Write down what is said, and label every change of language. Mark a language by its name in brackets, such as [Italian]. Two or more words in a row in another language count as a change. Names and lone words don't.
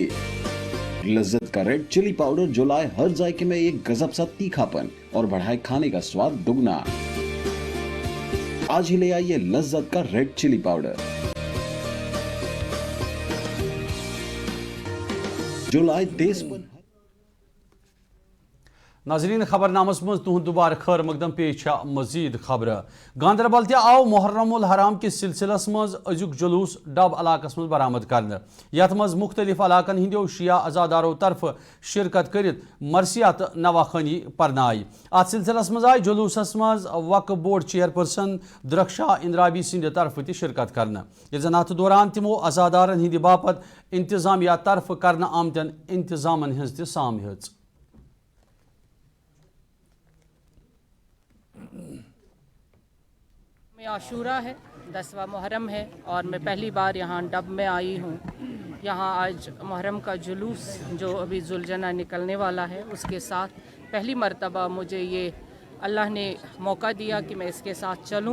[Urdu] لذت کا [English] red chilli powder [Urdu] جو لائے ہر ذائقے میں ایک گزب سا تیکھا پن اور بڑھائے کھانے کا سواد دگنا. آج ہی لے آئیے لذت کا [English] red chilli powder [Urdu] جو لائے تیز پن. [Kashmiri] ناظرین خبر نامس مز تہد دوبارہ خیر مقدم پیش مزید خبر گاندربل تہ آو محرم الحرام کس سلسلس مز ازیک جلوس ڈب علاقس مز برآمد کرنے یت مز مختلف علاقن ہندیو شیعہ عزادارو طرف شرکت کرت مرثیات نواخانی پرنائی ات سلسلس مز آئی جلوسس مز وقف [English] board chairperson [Kashmiri] درخشاہ اندرابی سند طرف تہ شرکت کرنے یل زن ات دوران تمو عزادارن ہند باپت انتظامیہ طرف کرنے آمتن انتظامن ہز تہ سام ہز [Urdu] میں عاشورہ ہے 10واں محرم ہے اور میں پہلی بار یہاں ڈب میں آئی ہوں. یہاں آج محرم کا جلوس جو ابھی ذوالجناح نکلنے والا ہے اس کے ساتھ پہلی مرتبہ مجھے یہ اللہ نے موقع دیا کہ میں اس کے ساتھ چلوں.